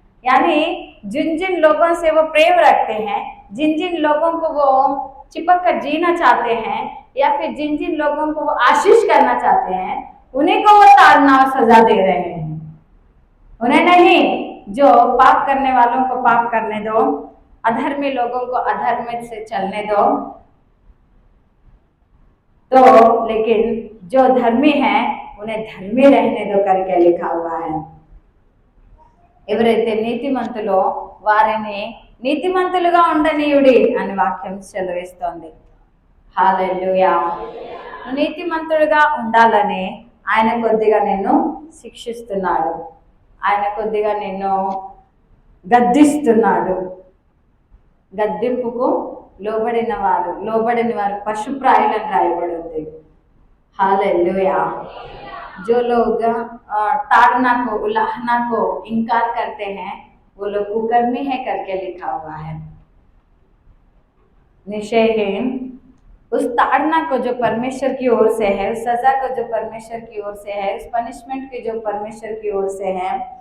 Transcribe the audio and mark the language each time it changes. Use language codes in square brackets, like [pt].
[hi] यानी जिन जिन लोगों से वो प्रेम रखते हैं, जिन जिन लोगों को वो चिपक कर जीना चाहते हैं, या फिर जिन जिन लोगों को वो आशीष करना चाहते हैं, उन्हीं को वो ताड़ना और सजा दे रहे हैं, उन्हें नहीं। जो पाप करने वालों को पाप करने दो, अधर्मी लोगों को अधर्म से चलने दो, तो लेकिन जो धर्मी हैं उन्हें धर्मी रहने दो करके लिखा हुआ है। [te] ఎవరైతే నీతిమంతులో వారిని నీతిమంతులుగా ఉండనీయుడి అని వాక్యం సెలవిస్తోంది। హల్లెలూయా। నీతిమంతుడిగా ఉండాలని ఆయన కొద్దిగా నిన్ను శిక్షిస్తున్నాడు, ఆయన కొద్దిగా నిన్ను గద్దిస్తున్నాడు। గద్దింపుకు లోబడిన వారు పశుప్రాయులని రాయబడి ఉంది। [hi] हालेलुया। जो लोग ताड़ना को, उलाहना को इनकार करते हैं, वो लोग कुकर्मी है करके लिखा हुआ है। निश्चय ही उस ताड़ना को जो परमेश्वर की ओर से है, उस सजा को जो परमेश्वर की ओर से है, उस पनिशमेंट की जो परमेश्वर की ओर से है,